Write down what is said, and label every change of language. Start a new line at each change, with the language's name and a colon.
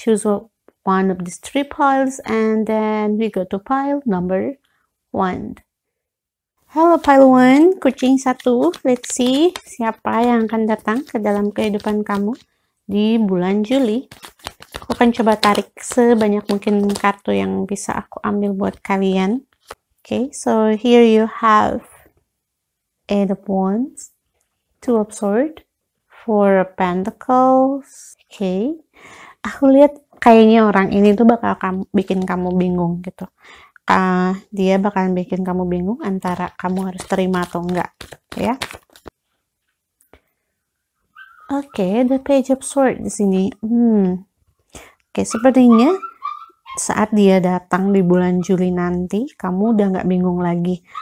English: Choose one of these 3 piles and then we go to pile number 1.
Indonesian: Halo pile 1, kucing 1.
English: Let's see
Indonesian: siapa yang akan datang ke dalam kehidupan kamu di bulan Juli. Aku akan coba tarik sebanyak mungkin kartu yang bisa aku ambil buat kalian.
English: Okay, so here you have 8 of Wands, 2 of Swords, 4 of Pentacles.
Indonesian: Okay, aku lihat kayaknya orang ini tuh bakal bikin kamu bingung gitu. Dia bakalan bikin kamu bingung antara kamu harus terima atau enggak, ya. Oke, the Page of Swords di sini. Oke, sepertinya saat dia datang di bulan Juli nanti, kamu udah nggak bingung lagi.